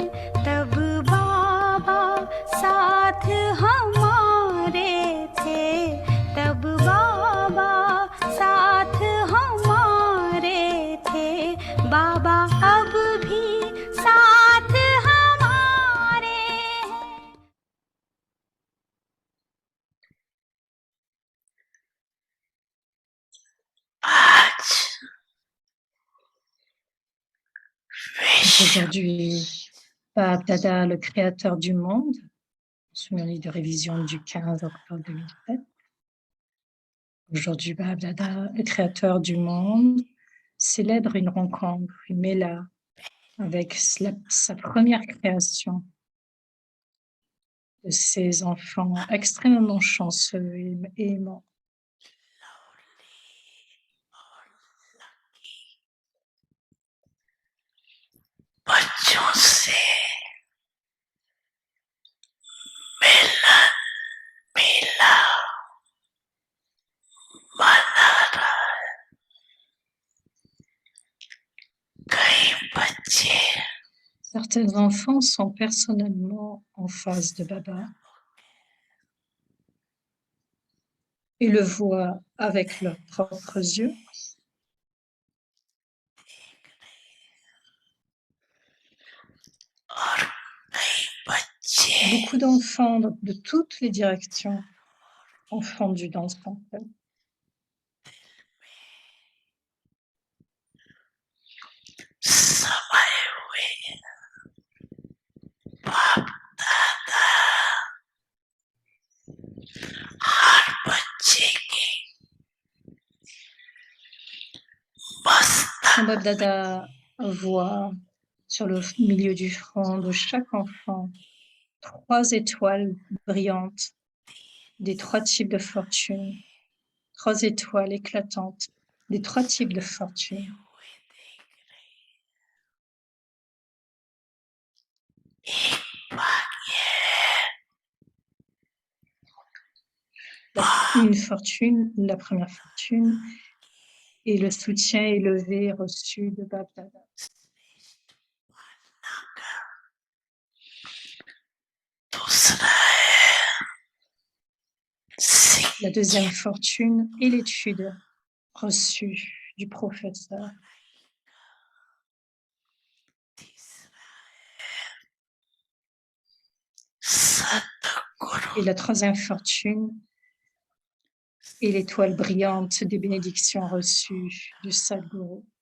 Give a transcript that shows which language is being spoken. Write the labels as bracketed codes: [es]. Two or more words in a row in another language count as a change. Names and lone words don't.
[hi] तब बाबा साथ हमारे थे, तब बाबा साथ हमारे थे। बाबा अब भी साथ हमारे हैं। [fr] Aujourd'hui, Bab Dada, le créateur du monde, sous un livre de révision du 15 octobre 2007. Aujourd'hui, Bab Dada, le créateur du monde, célèbre une rencontre, une méla, avec sa première création de ses enfants extrêmement chanceux et aimants. [hi] बच्चों से मिलन मिला मना रहा है। कई बच्चे [fr] Certains enfants sont personnellement en face de Baba et le voient avec leurs propres yeux. [hi] और कई बच्चे [fr] Beaucoup d'enfants de toutes les directions ont fondu dans son cœur. [hi] समाये हुए बाप दादा हर बच्चे के [fr] Quand Bab [hi] मस्तक [fr] Dada voit sur le milieu du front de chaque enfant 3 étoiles brillantes des 3 types de fortune, 3 étoiles éclatantes des 3 types de fortune. [hi] एक भाग्य [fr] Une fortune, la première fortune, et le soutien élevé reçu de Bab Dada. [hi] दूसरा है [fr] La deuxième fortune et l'étude reçue du professeur. [hi] सतगुरु [fr] Et la troisième fortune et l'étoile brillante des bénédictions reçues du Sadhguru.